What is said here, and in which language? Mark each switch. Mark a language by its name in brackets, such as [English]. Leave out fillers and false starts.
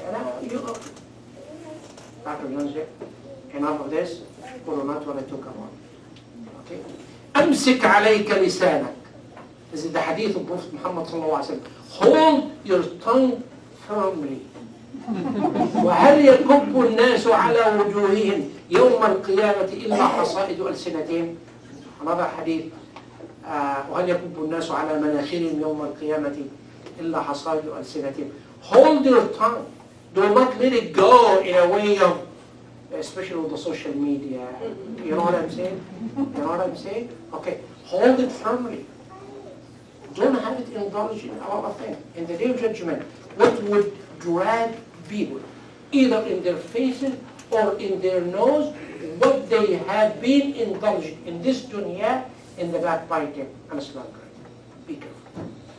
[English] And you know, Dr. Johnson, enough of this. Well, not what I took about. Okay? [Arabic] أمسك عليك لسانك. [English] This is the hadith of Prophet Muhammad sallallahu alaihi wasallam. Hold your tongue firmly. [Arabic] وهل يكب الناس على وجوههم يوم القيامة إلا حصائد ألسنتهم. [English] Another hadith. [Arabic] وهل يكب الناس على مناخرهم يوم القيامة إلا حصائد ألسنتهم. [English] Hold your tongue. Do not let it go in a way of, especially with the social media. You know what I'm saying? You know what I'm saying? Okay. Hold it firmly. Don't have it indulged in a lot of things. In the day of judgment, what would drag people, either in their faces or in their nose, what they have been indulged in this dunya, in the backbiting and slandering. Be careful.